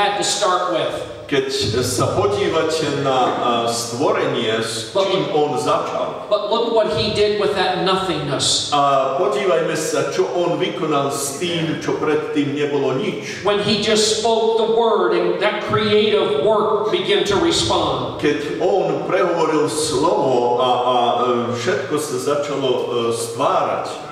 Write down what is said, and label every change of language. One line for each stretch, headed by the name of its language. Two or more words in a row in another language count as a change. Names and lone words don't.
English: start with.
Slovak: Keď sa podívate na stvorenie, s čím on začal.
English: But look what he did with that nothingness.
Slovak: A podívajme sa, čo on vykonal s tým, čo predtým nebolo nič.
English: When he just spoke the word and that creative work began to respond.
Slovak: Keď on prehovoril slovo a všetko sa začalo stvárať.